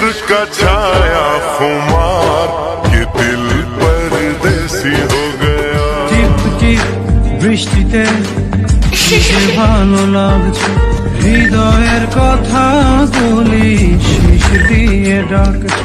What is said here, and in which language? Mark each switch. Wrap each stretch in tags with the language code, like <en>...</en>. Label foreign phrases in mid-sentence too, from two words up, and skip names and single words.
<hi>का छाया खुमार, ये दिल परदेसी हो गया।</hi> <bn>টিপ টিপ বৃষ্টিতে কিসে ভালো লাগছে, হৃদয়ের কথা বলি শিশ দিয়ে ডাকছে।</bn>